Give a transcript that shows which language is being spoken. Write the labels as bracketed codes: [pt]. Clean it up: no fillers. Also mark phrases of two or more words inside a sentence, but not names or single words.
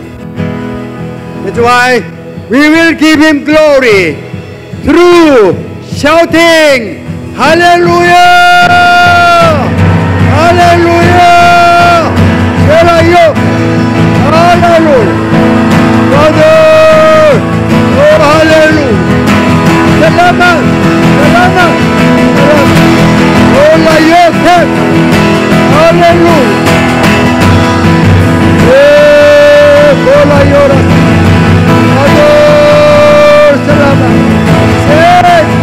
[en] That's why we will give Him glory through shouting, Hallelujah! Hallelujah! Hallelujah! Father! Oh, hallelujah! [tl] Salamat! Salamat! Oh, layokan! [en] Hallelujah! Oh, layokan! Father! Salamat! Say!